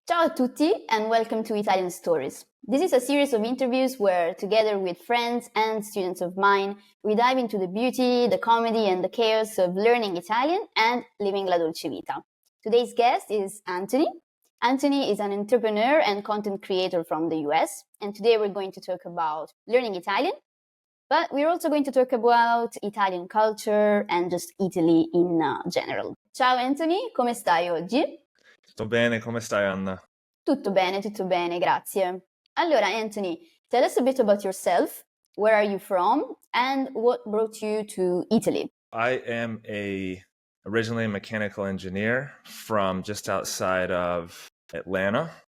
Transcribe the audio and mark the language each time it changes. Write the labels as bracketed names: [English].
[Italian] Ciao a tutti [English] and welcome to Italian Stories. This is a series of interviews where, together with friends and students of mine, we dive into the beauty, the comedy, and the chaos of learning Italian and living la dolce vita. Today's guest is Anthony. Anthony is an entrepreneur and content creator from the US, and today we're going to talk about learning Italian, but we're also going to talk about Italian culture and just Italy in general. [Italian] Ciao Anthony, come stai oggi? Sto bene, come stai Anna? Tutto bene, grazie. [English] Allora, Anthony, tell us a bit about yourself. Where are you from and what brought you to Italy? I am originally a mechanical engineer from just outside of Atlanta.